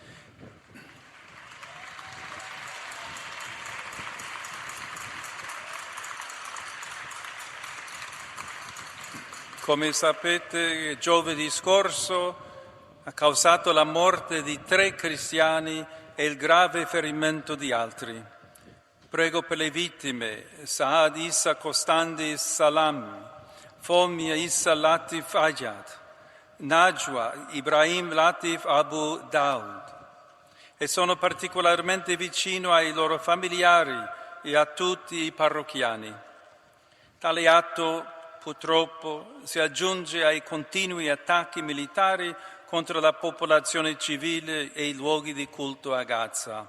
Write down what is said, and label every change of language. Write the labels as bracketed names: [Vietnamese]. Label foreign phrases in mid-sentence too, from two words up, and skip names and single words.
[Italian] Come sapete, giovedì scorso ha causato la morte di 3 cristiani e il grave ferimento di altri. Prego per le vittime Saad Issa Costandi Salam, Fomia Issa Latif Ayad, Najwa Ibrahim Latif Abu Daud e sono particolarmente vicino ai loro familiari e a tutti i parrocchiani. Tale atto purtroppo si aggiunge ai continui attacchi militari contro la popolazione civile e i luoghi di culto a Gaza.